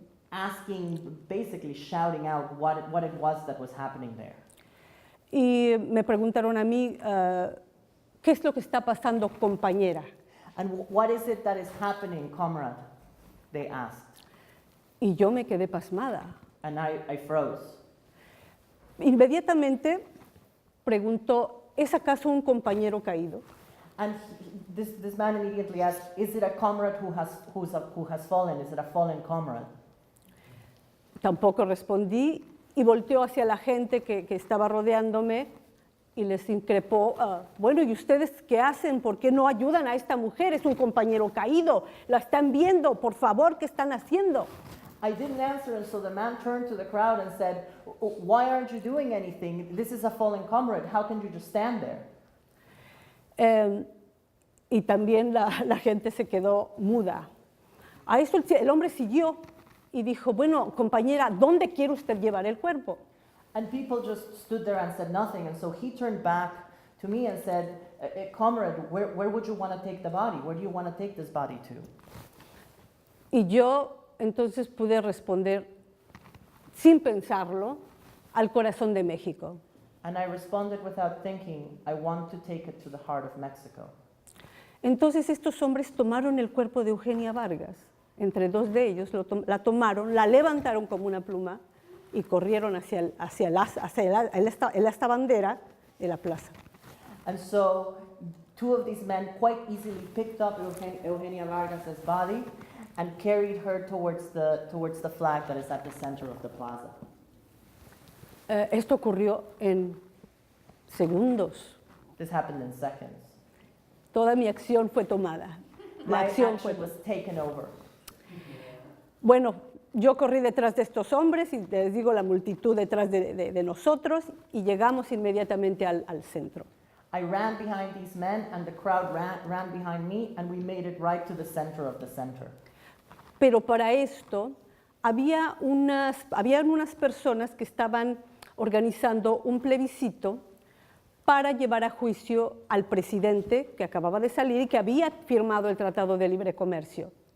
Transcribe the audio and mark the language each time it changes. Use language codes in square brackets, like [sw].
[en] Asking, basically shouting out what it was that was happening there. [es] Y me preguntaron a mí, ¿qué es lo que está pasando, compañera? [en] And what is it that is happening, comrade? They asked. [es] Y yo me quedé pasmada. [en] And I froze. [es] Inmediatamente preguntó, ¿es acaso un compañero caído? [en] And this man immediately asked, is it a comrade who has fallen? Is it a fallen comrade? [es] Tampoco respondí y volteó hacia la gente que estaba rodeándome y les increpó, bueno, ¿y ustedes qué hacen? ¿Por qué no ayudan a esta mujer? Es un compañero caído, la están viendo, por favor, ¿qué están haciendo? [en] I didn't answer, and so the man turned to the crowd and said, why aren't you doing anything? This is a fallen comrade. How can you just stand there? [es] Y también la gente se quedó muda. A eso el hombre siguió y dijo, bueno, compañera, ¿dónde quiere usted llevar el cuerpo? [en] And people just stood there and said nothing. And so he turned back to me and said, comrade, where would you want to take the body? Where do you want to take this body to? [es] Y yo entonces pude responder, sin pensarlo, al corazón de México. [en] And I responded without thinking, I want to take it to the heart of Mexico. [es] Entonces estos hombres tomaron el cuerpo de Eugenia Vargas. Entre dos de ellos la tomaron, la levantaron como una pluma y corrieron hacia esta bandera de la plaza. [en] And so two of these men quite easily picked up Eugenia Vargas's body and carried her towards the flag that is at the center of the plaza. [es] Esto ocurrió en segundos. [en] This happened in seconds. [es] Toda mi acción fue tomada. La [en] My [es] acción fue [en] action was taken over. [es] Bueno, yo corrí detrás de estos hombres y les digo la multitud detrás de nosotros y llegamos inmediatamente al centro. [en] I ran behind these men and the crowd ran behind me and we made it right to the center of the center. [es] Pero para esto habían unas personas que estaban organizando un plebiscito para llevar a juicio al presidente que acababa de salir y que había firmado el Tratado de Libre Comercio.